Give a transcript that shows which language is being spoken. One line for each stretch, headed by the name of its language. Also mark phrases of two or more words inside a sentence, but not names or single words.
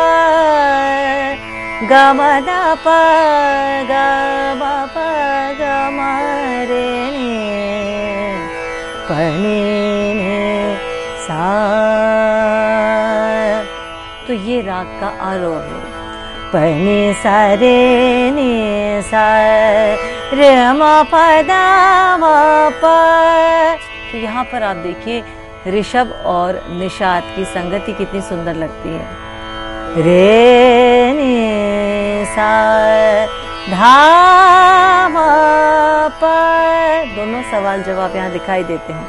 Hindi: ग म द प ग म प ग म रे नि प नि सा। तो ये राग का आरोह है। प नि सा रे नि सा रे म प द म प। तो यहाँ पर आप देखिए ऋषभ और निषाद की संगति कितनी सुंदर लगती है। रे नि सा धा म प, दोनों सवाल जवाब यहाँ दिखाई देते हैं।